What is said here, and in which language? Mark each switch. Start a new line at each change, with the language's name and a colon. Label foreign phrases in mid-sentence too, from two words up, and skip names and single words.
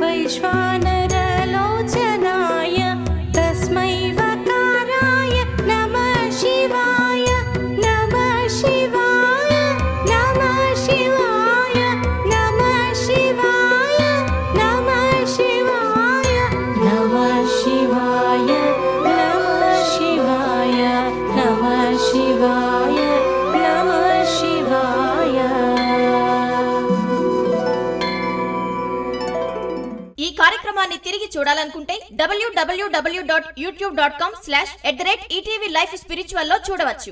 Sanskrit: वैश्वानरलोचनाय तस्मै वकाराय नमः शिवाय नमः शिवाय नमः शिवाय नमः शिवाय नमः शिवाय नमः शिवाय नमः शिवाय नमः शिवाय नमः शिवाय
Telugu: ఈ కార్యక్రమాన్ని తిరిగి చూడాలనుకుంటే www.youtube.com/@ETV Life Spiritual లో చూడవచ్చు.